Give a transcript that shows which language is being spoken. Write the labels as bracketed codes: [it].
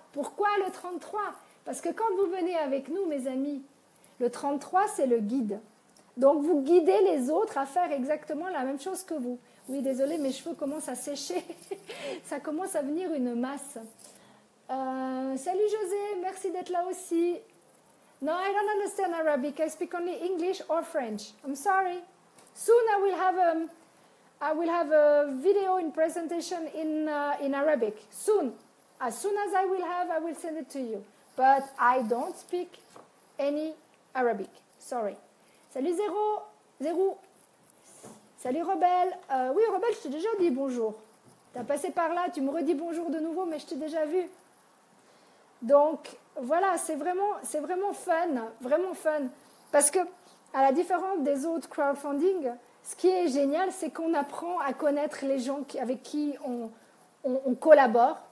[fr] Pourquoi le 33 ? Parce que quand vous venez avec nous, mes amis, le 33, c'est le guide. Donc, vous guidez les autres à faire exactement la même chose que vous. Oui, désolé, mes cheveux commencent à sécher. Ça commence à venir une masse. Salut José, merci d'être là aussi. [en] No, I don't understand Arabic. I speak only English or French. I'm sorry. Soon I will have a video in presentation in Arabic. Soon. As soon as I will send it to you. But I don't speak any Arabic. Sorry. [fr] Salut Zéro. Salut Rebelle. Oui, Rebelle, je t'ai déjà dit bonjour. Tu as passé par là, tu me redis bonjour de nouveau, mais je t'ai déjà vu. Donc, voilà, c'est vraiment fun. Parce que, à la différence des autres crowdfunding, ce qui est génial, c'est qu'on apprend à connaître les gens avec qui on collabore.